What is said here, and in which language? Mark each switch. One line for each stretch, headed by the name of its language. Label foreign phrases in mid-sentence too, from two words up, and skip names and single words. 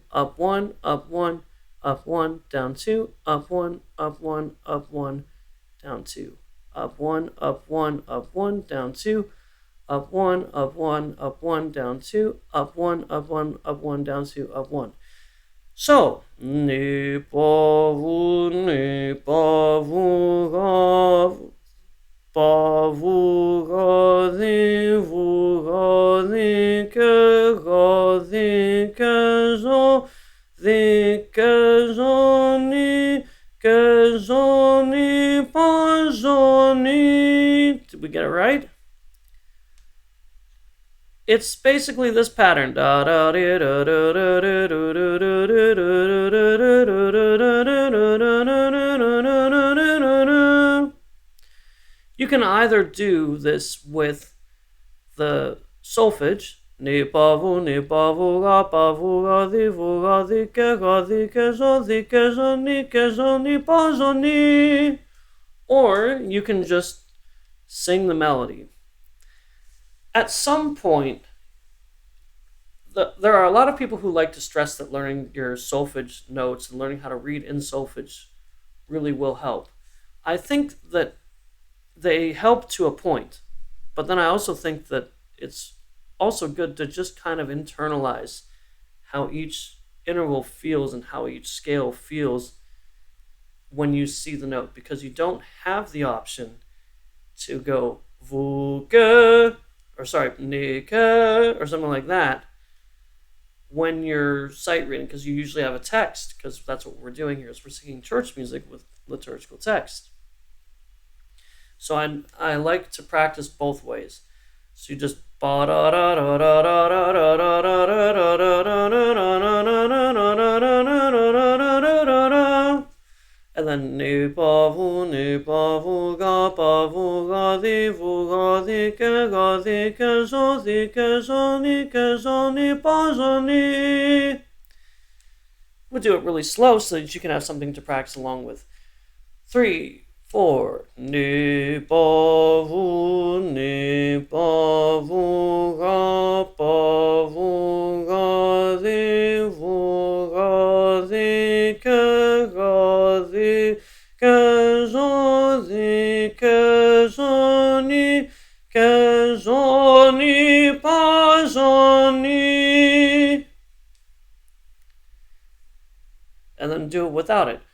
English: Up 1, up 1, up 1, down 2. Up 1, up 1, up 1, down 2. Up 1, up 1, up 1, down 2. Up 1, up 1, up 1, down 2. Up 1, up 1, up 1, down 2, up 1. So, ni pa vu ga di ke zo ni pa ni. Did we get it right? It's basically this pattern. You can either do this with the solfege, ni pa vu ga di ke zo ni pa zo ni, or you can just sing the melody. At some point, there are a lot of people who like to stress that learning your solfege notes and learning how to read in solfege really will help. I think that they help to a point, but then I also think that it's also good to just kind of internalize how each interval feels and how each scale feels when you see the note, because you don't have the option to go vu-ke, or sorry, ni-ke, or something like that when you're sight reading, because you usually have a text, because that's what we're doing here, is we're singing church music with liturgical text. So I like to practice both ways. So you just and then ni pa vu ga di ke zo ni pa zo ni. We'll do it really slow so that you can have something to practice along with. 3, 4. Ni pa vu ga di ke zo ni pa zo ni. And then do it without it.